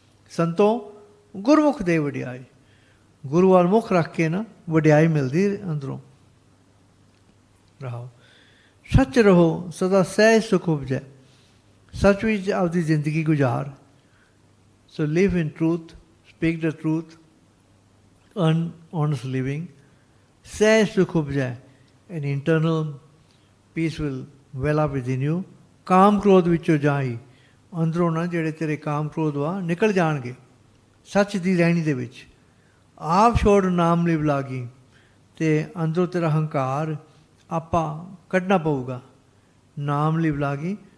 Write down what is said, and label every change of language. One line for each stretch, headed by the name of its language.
Punjabi: ਸੰਤੋ ਗੁਰਮੁਖ ਦੇ ਵਡਿਆਈ, ਗੁਰੂ ਵੱਲ ਮੁੱਖ ਰੱਖ ਕੇ ਨਾ ਵਡਿਆਈ ਮਿਲਦੀ ਅੰਦਰੋਂ। ਰਹੋ ਸੱਚ ਰਹੋ ਸਦਾ ਸਹਿਜ ਸੁਖ ਉਪਜੈ। ਸੱਚ ਵਿੱਚ ਆਪਦੀ ਜ਼ਿੰਦਗੀ ਗੁਜ਼ਾਰ।
English: So live in truth, speak the truth, earn honest living.
Punjabi: ਸਹਿਜ ਸੁਖ ਉਪਜੈ,
English: an internal peace will well up within you.
Punjabi: ਕਾਮ ਕ੍ਰੋਧ ਵਿੱਚੋਂ ਜਾਈ, ਅੰਦਰੋਂ ਨਾ ਜਿਹੜੇ ਤੇਰੇ ਕਾਮ ਕ੍ਰੋਧ ਵਾ ਨਿਕਲ ਜਾਣਗੇ ਸੱਚ ਦੀ ਰਹਿਣੀ ਦੇ ਵਿੱਚ। ਆਪ ਛੋੜ ਨਾਮ ਲਿਵ ਲਾਗੀ, ਅਤੇ ਅੰਦਰੋਂ ਤੇਰਾ ਹੰਕਾਰ ਆਪਾਂ ਕੱਢਣਾ ਪਊਗਾ। ਨਾਮ ਲਿਵ ਲਾਗੀ।